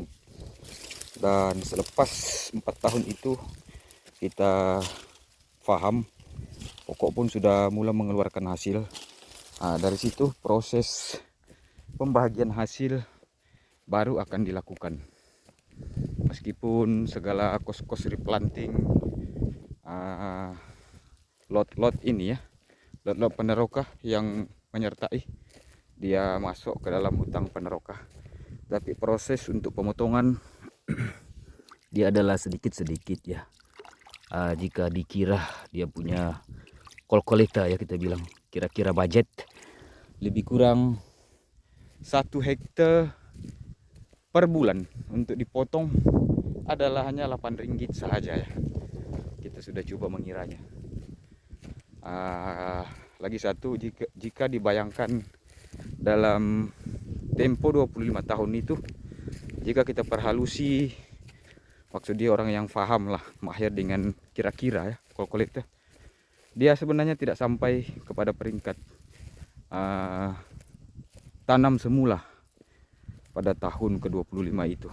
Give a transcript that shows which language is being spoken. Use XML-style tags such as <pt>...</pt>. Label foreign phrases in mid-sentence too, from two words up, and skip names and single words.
<ms>Dan selepas 4 tahun itu kita paham pokok pun sudah mulai mengeluarkan hasil. Dari situ proses pembagian hasil baru akan dilakukan. Meskipun segala kos-kos replanting lot-lot ini ya, lot-lot Peneroka yang menyertai, dia masuk ke dalam hutang Peneroka. Tapi proses untuk pemotongan dia adalah sedikit-sedikit ya. Jika dikira dia punya kolkolita ya, kita bilang kira-kira budget, lebih kurang 1 hektar per bulan untuk dipotong adalah hanya 8 ringgit saja ya. Kita sudah coba mengiranya. Lagi satu, jika dibayangkan dalam tempo 25 tahun itu, jika kita perhalusi, maksud dia orang yang paham lah, mahir dengan kira-kira ya, kalkulator, dia sebenarnya tidak sampai kepada peringkat tanam semula pada tahun ke-25 itu.</ms>